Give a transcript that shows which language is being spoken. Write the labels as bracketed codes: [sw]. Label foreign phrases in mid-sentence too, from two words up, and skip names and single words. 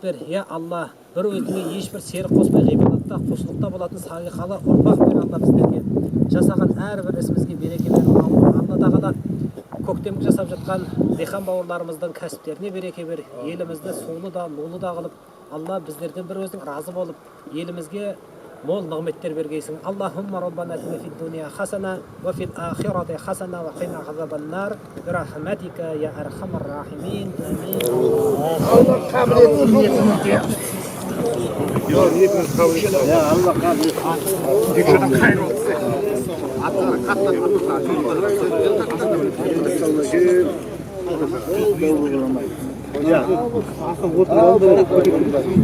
[kk] бер я Алла бір өзіңе ешбір серік қоспай ғибадатта құлшылықта болатын салиқалы ұрпақ бер Алла біздерге жасаған әрбір ісімізге береке бер Алла Тағала көктемгі жасап жатқан диқан бауырларымыздың кәсіптеріне береке бер елімізді сулы да нулы да қылып Алла біздерден бір өзің разы болып елімізге мол нығметтер бергейсің [ar] اللهم ربنا آتنا في الدنيا حسنة وفي الآخرة حسنة وقنا عذاب النار برحمتك يا أرحم الراحمين آمين [tr] Allah kabul etsin. Yok niyetiniz kabul etsin. Ya Allah kabul etsin. Dükkanın hayır olsun. Ya aslında oturalım.